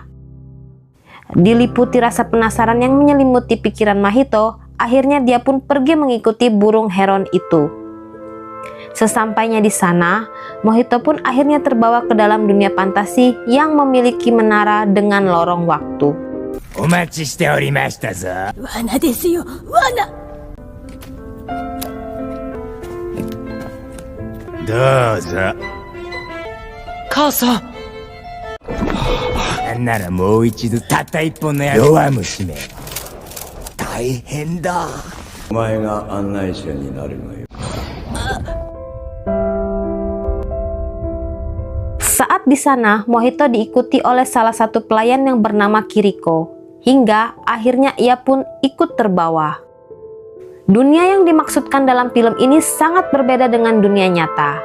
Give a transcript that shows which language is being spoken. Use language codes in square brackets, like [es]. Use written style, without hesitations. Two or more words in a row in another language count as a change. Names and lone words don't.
[id] Diliputi rasa penasaran yang menyelimuti pikiran Mohito, akhirnya dia pun pergi mengikuti burung Heron itu. Sesampainya di sana, Mohito pun akhirnya terbawa ke dalam dunia fantasi yang memiliki menara dengan lorong waktu. [ja] お待ちしておりましたぞ。罠ですよ、罠。どうぞ。母さん。なんならもう一度たった一本の弱虫め。大変だ。お前が案内者になるがよ。 [id] Saat di sana, Mohito diikuti oleh salah satu pelayan yang bernama Kiriko. Hingga akhirnya ia pun ikut terbawa. Dunia yang dimaksudkan dalam film ini sangat berbeda dengan dunia nyata.